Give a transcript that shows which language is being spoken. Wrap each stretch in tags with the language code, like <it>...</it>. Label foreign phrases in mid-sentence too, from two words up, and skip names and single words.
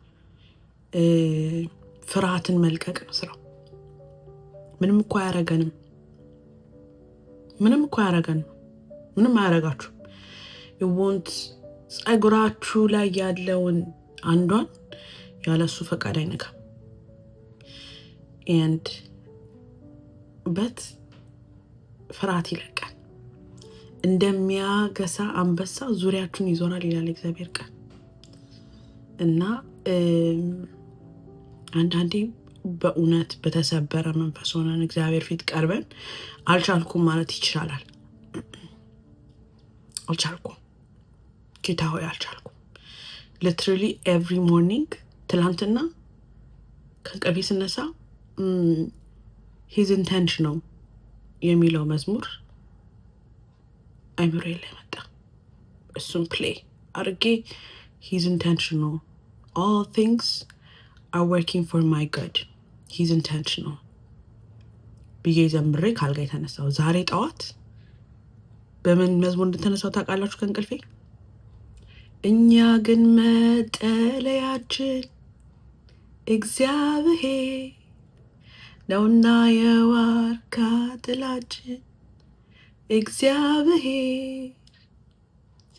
<am>ፍርሃትን መልቀቅ ነው ስራው። ምንም እኮ አያረገንም። ምንም እኮ አያረገንም። ምንም አያረጋችሁ። ይወንት ጸጉራችሁ ላይ ያለውን አንዷን ያለሱ ፈቃድ አይነካም።</am> <en>and but</en> <am>ፍርሃት ይለቃል። እንደሚያገሳ አንበሳ ዙሪያችሁን ይዞራል ይላል እግዚአብሔር ቃል። እና አንዳንዴ በእውነት በተሰበረ መንፈስ ሆነን እግዚአብሔር ፊት ቀርበን አልቻልኩም ማለት ይችላል። አልቻልኩም ጌታ ሆይ አልቻልኩም።</am> <en>literally every morning</en> <am>ትላንትና ከእንቅልፌ ስነሳ</am> <en>his intentional</en> <am>የሚለው መዝሙር አይምሮዬ ላይ መጣ። እሱም ፕሌይ አድርጌ</am> <en>his intentional all things are working for my good he's intentional</en> <am>ብዬ ዘምሬ ካልጋ የተነሳው ዛሬ ጠዋት በምን መዝሙር እንደተነሳው ታውቃላችሁ? ከእንቅልፌ እኛ ግን መጠለያችን እግዚአብሔር ነውና የዋርካ ጥላችን እግዚአብሔር</am>